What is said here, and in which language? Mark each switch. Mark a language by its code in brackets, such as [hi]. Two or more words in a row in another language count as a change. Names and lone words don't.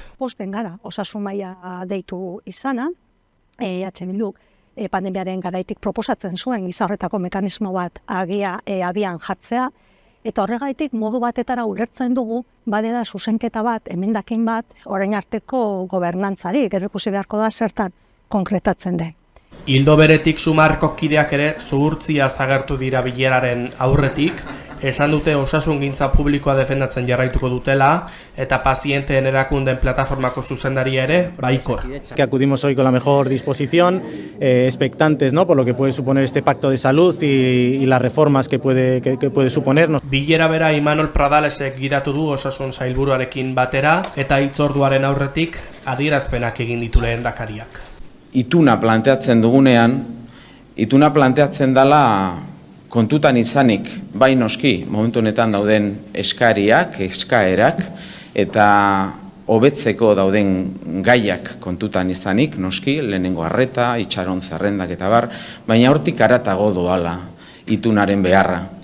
[eu] Posten gara osasun maila deitu izana, EH Bilduk pandemiaren garaitik proposatzen zuen gizarretako mekanismo bat abian jartzea, eta horregaitik modu batetara ulertzen dugu badela zuzenketa bat, emendakin bat, orain arteko gobernantzari, gero ikusi beharko da zertan konkretatzen den. Ildo beretik Sumarko kideak ere zuhurtzia agertu dira bileraren aurretik, esan dute osasungintza publikoa defendatzen jarraituko dutela eta pazienteen erakunden plataformako zuzendaria ere baikor. [es] Que acudimos hoy con la mejor disposición, expectantes, ¿no?, por lo que puede suponer este pacto de salud y las reformas que puede suponer. [eu] Bilera bera Imanol Pradalesek gidatu du osasun sailburuarekin batera eta hitzorduaren aurretik adierazpenak egin ditu lehendakariak. Ituna planteatzen dugunean, ituna planteatzen dela kontutan izanik, bai noski, momentu honetan dauden eskaerak, eta hobetzeko dauden gaiak kontutan izanik, noski, lehenengo arreta, itxaron zerrendak eta bar, baina hortik haratago doala itunaren beharra.